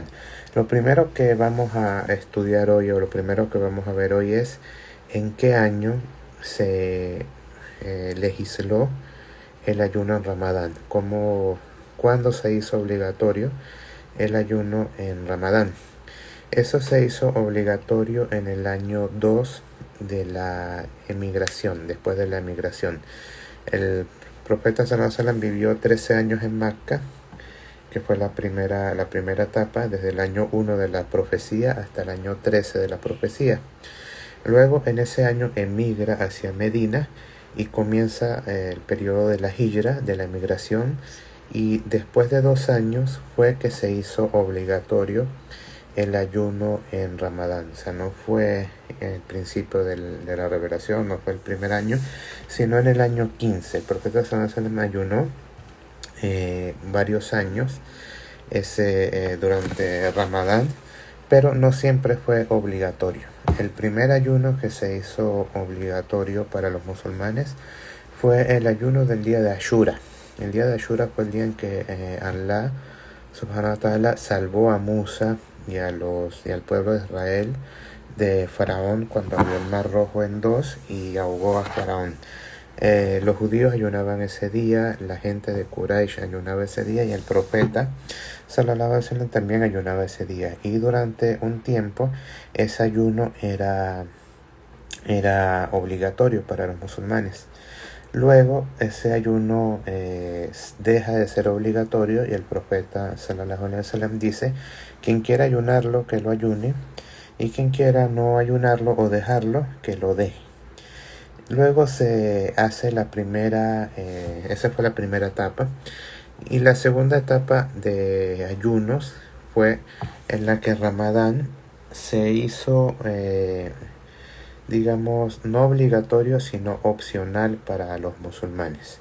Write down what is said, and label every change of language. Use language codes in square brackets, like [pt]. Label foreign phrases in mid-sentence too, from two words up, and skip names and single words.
[es] Lo primero que vamos a estudiar hoy, o lo primero que vamos a ver hoy, es en qué año se legisló el ayuno en Ramadán, cuándo se hizo obligatorio el ayuno en Ramadán. Eso se hizo obligatorio en el año 2 de la emigración, después de la emigración. El profeta [ar] صلى الله عليه وسلم [es] vivió 13 años en Meca, que fue la primera etapa, desde el año 1 de la profecía hasta el año 13 de la profecía. Luego, en ese año, emigra hacia Medina y comienza el periodo de la hijra, de la emigración, y después de 2 años fue que se hizo obligatorio el ayuno en Ramadán. O sea, no fue el principio de la revelación, no fue el primer año, sino en el año 15. El profeta [ar] صلى الله عليه وسلم [es] ayunó varios años durante Ramadán, pero no siempre fue obligatorio. El primer ayuno que se hizo obligatorio para los musulmanes fue el ayuno del día de Ashura. El día de Ashura fue el día en que Allah [ar] سبحانه وتعالى [es] salvó a Musa y al pueblo de Israel de Faraón, cuando abrió el mar rojo en 2 y ahogó a Faraón. Los judíos ayunaban ese día, la gente de Quraysh ayunaba ese día, y el profeta [ar] صلى الله عليه وسلم [es] también ayunaba ese día. Y durante un tiempo ese ayuno era era obligatorio para los musulmanes. Luego ese ayuno deja de ser obligatorio y el profeta [ar] صلى الله عليه وسلم [es] dice: quien quiera ayunarlo, que lo ayune, y quien quiera no ayunarlo o dejarlo, que lo deje. Luego se hace la primera, esa fue la primera etapa, y la segunda etapa de ayunos fue en la que Ramadán se hizo, digamos, no obligatorio, sino opcional para los musulmanes.